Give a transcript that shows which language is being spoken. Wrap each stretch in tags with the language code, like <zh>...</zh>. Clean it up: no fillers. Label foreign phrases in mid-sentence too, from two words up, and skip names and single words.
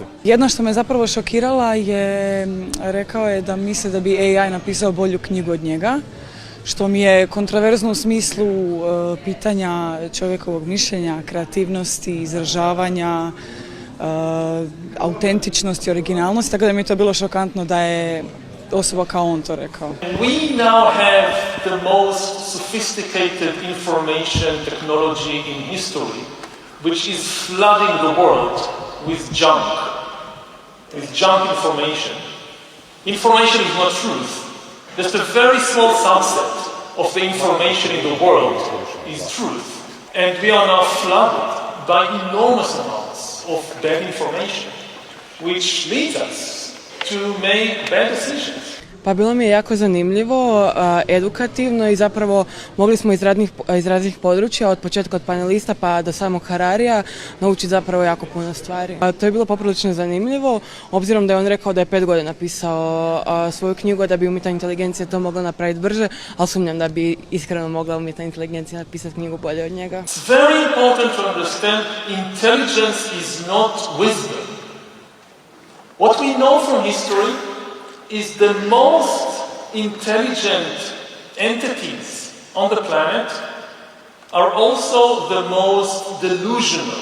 <hr>Jedno što me zapravo šokirala je, rekao je da misli da bi AI napisao bolju knjigu od njega, što mi je kontroverzno u smislu pitanja čovjekovog mišljenja, kreativnosti, izražavanja, autentičnosti, originalnosti, tako da mi je to bilo šokantno da je osoba kao on to rekao.</hr> <en>We now have the most sophisticated information technology in history, which is flooding the world with junk information. Information is not truth. Just a very small subset of the information in the world is truth. And we are now flooded by enormous amounts of bad information, which leads us to make bad decisions.</en> <hr>Pa bilo mi je jako zanimljivo, edukativno i zapravo mogli smo iz raznih područja, od početka od panelista pa do samog Hararija, naučiti zapravo jako puno stvari. To je bilo poprilično zanimljivo, obzirom da je on rekao da je 5 godina pisao svoju knjigu, da bi umjetna inteligencija to mogla napraviti brže, ali sumnjam da bi iskreno mogla umjetna inteligencija napisati knjigu bolje od njega.</hr> <en>It's very important to understand intelligence is not wisdom. What we know from history is the most intelligent entities on the planet are also the most delusional.</en>